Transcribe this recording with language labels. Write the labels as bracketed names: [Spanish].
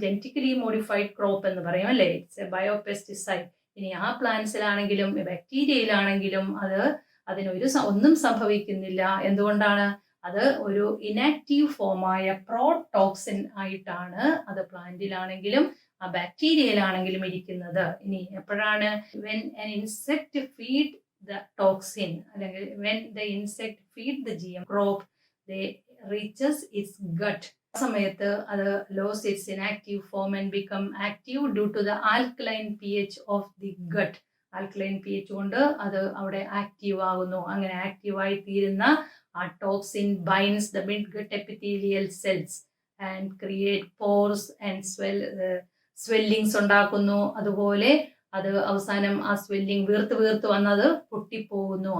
[Malayalam] Genetically modified crop എന്ന് പറയും അല്ലേ? [English] It's a bio pesticide. [Malayalam] ഇനി ആ പ്ലാന്റ്സിലാണെങ്കിലും ബാക്ടീരിയയിലാണെങ്കിലും അതിനൊരു ഒന്നും സംഭവിക്കുന്നില്ല. എന്തുകൊണ്ടാണ്? അത് ഒരു ഇനാക്റ്റീവ് ഫോമായ പ്രോടോക്സിൻ ആയിട്ടാണ് അത് പ്ലാന്റിലാണെങ്കിലും ആ ബാക്ടീരിയയിലാണെങ്കിലും ഇരിക്കുന്നത്. ഇനി എപ്പോഴാണ്? [English] when an insect feed the toxin [Malayalam] അല്ലെങ്കിൽ [English] when the insect feed the GM crop they reaches its gut. [Malayalam] ആ സമയത്ത് അത് [English] lose its inactive form and become active due to the alkaline pH of the gut. [Malayalam] Alkaline pH കൊണ്ട് അത് അവിടെ active ആകുന്നു. അങ്ങനെ ആക്റ്റീവായി തീരുന്ന ആ toxin [English] binds the midgut epithelial cells and create pores and swellings [Malayalam] ഉണ്ടാക്കുന്നു. അതുപോലെ അത് അവസാനം ആ സ്വെല്ലിങ് വീർത്ത് വന്നത് പൊട്ടിപ്പോകുന്നു.